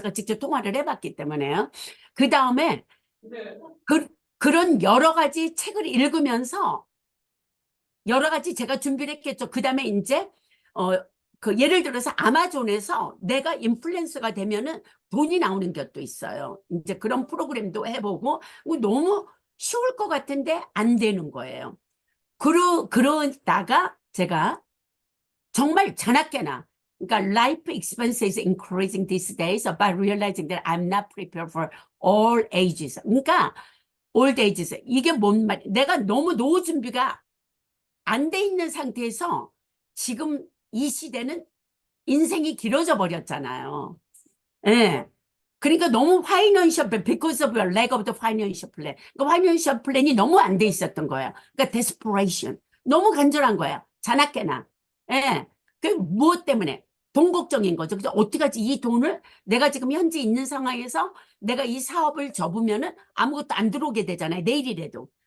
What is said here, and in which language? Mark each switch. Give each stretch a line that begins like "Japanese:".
Korean: 제가 직접 통화를 해봤기 때문에요. 그 다음에 그런 여러 가지 책을 읽으면서 여러 가지 제가 준비를 했겠죠. 그 다음에 이제 그 예를 들어서 아마존에서 내가 인플루언서가 되면은 돈이 나오는 것도 있어요. 이제 그런 프로그램도 해보고 너무 쉬울 것 같은데 안 되는 거예요. 그러다가 제가 정말 자나깨나 그러니까
English: life expense is increasing these days but realizing that I'm not prepared for all ages.
Korean: 그러니까
English: old ages
Korean: 이게 뭔 말? 내가 너무 노후 준비가 안 돼 있는 상태에서 지금 이 시대는 인생이 길어져 버렸잖아요. 예. 그러니까 너무 파이낸셜 플랜,
English: because of your lack of the financial plan.
Korean: 그 파이낸셜 플랜이 너무 안 돼 있었던 거예요. 그러니까 desperation. 너무 간절한 거예요. 자나깨나. 예. 그 무엇 때문에? 돈 걱정인 거죠. 그래서 어떻게 하지? 이 돈을 내가 지금 현재 있는 상황에서 내가 이 사업을 접으면은 아무것도 안 들어오게 되잖아요. 내일이라도.